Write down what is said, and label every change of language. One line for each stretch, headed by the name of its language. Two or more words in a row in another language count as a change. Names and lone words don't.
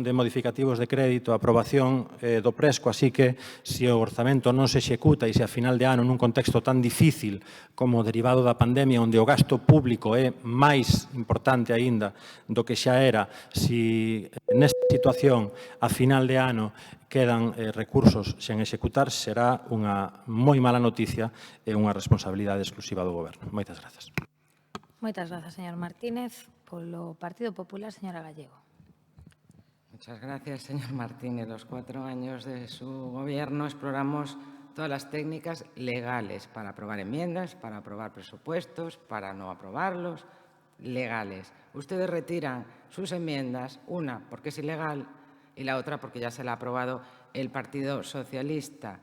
Galician: de modificativos de crédito, a aprobación do Presco, así que se o orzamento non se executa e se a final de ano nun contexto tan difícil como derivado da pandemia, onde o gasto público é máis importante aínda do que xa era, se nesta situación a final de ano quedan recursos sen executar, será unha moi mala noticia e unha responsabilidade exclusiva do Goberno. Moitas grazas. Moitas grazas, señor Martínez. Polo Partido Popular, señora Gallego.
Spanish: Muchas gracias, señor Martínez. Los 4 años de su gobierno exploramos todas las técnicas legales para aprobar enmiendas, para aprobar presupuestos, para no aprobarlos, legales. Ustedes retiran sus enmiendas, una porque es ilegal y la otra porque ya se la ha aprobado el Partido Socialista.